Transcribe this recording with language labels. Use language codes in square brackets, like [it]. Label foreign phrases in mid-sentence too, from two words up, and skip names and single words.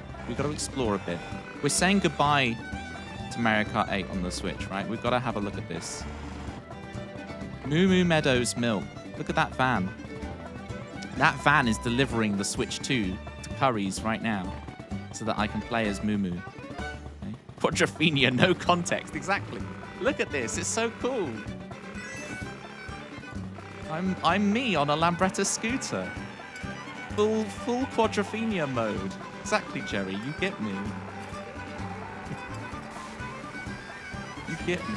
[en] We've got to explore a bit. We're saying goodbye to Mario Kart 8 on the Switch, right? We've got to have a look at this. Moo Meadows Milk. Look at that van. That van is delivering the Switch 2 to Curry's right now so that I can play as Moo. Okay. Quadrophenia, no context. Exactly. Look at this. It's so cool. I'm me on a Lambretta scooter. Full Quadrophenia mode. Exactly, Jerry. You get me. You get me.